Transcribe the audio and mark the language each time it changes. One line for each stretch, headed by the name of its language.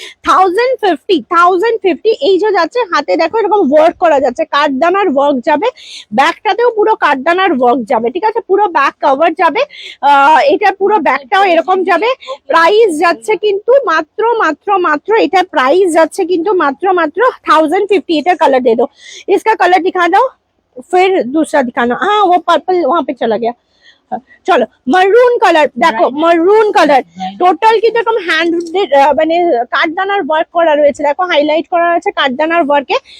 Bangla: 1050 এই যে যাচ্ছে, হাতে দেখো এরকম ওয়ার্ক করা যাচ্ছে, কাঠদানার ওয়ার্ক যাবে, ব্যাকটাতেও পুরো কাঠদানার ওয়ার্ক যাবে, ঠিক আছে, পুরো ব্যাক কভার যাবে। এটা পুরো ব্যাকটাও এরকম যাবে। প্রাইস যাচ্ছে কিন্তু মাত্র মাত্র মাত্র, এটা প্রাইস যাচ্ছে কিন্তু মাত্র মাত্র 1050। এটা
Hindi: कलर दे दो, इसका कलर दिखा दो, फिर दूसरा दिखाना। हाँ वो पर्पल वहां पे चला गया।
Bangla: চলো মারুন কালার দেখো, মারুন কালার টোটাল কিন্তু এরকম হ্যান্ড মানে কাঠদানার ওয়ার্ক করা রয়েছে, দেখো হাইলাইট করা আছে কাঠদানার ওয়ার্কে।